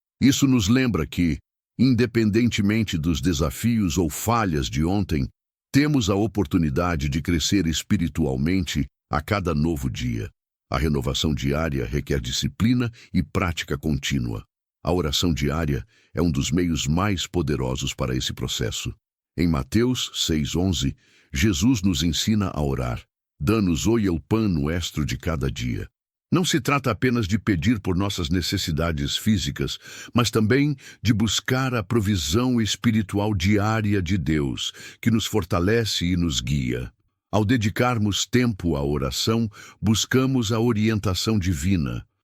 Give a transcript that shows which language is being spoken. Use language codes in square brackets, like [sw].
[pt] Isso nos lembra que, independentemente dos desafios ou falhas de ontem, temos a oportunidade de crescer espiritualmente a cada novo dia. A renovação diária requer disciplina e prática contínua. A oração diária é um dos meios mais poderosos para esse processo. Em Mateus 6:11, Jesus nos ensina a orar. [es] Danos hoy el pan nuestro de cada dia. [pt] Não se trata apenas de pedir por nossas necessidades físicas, mas também de buscar a provisão espiritual diária de Deus, que nos fortalece e nos guia. Ao dedicarmos tempo à oração, buscamos a orientação divina.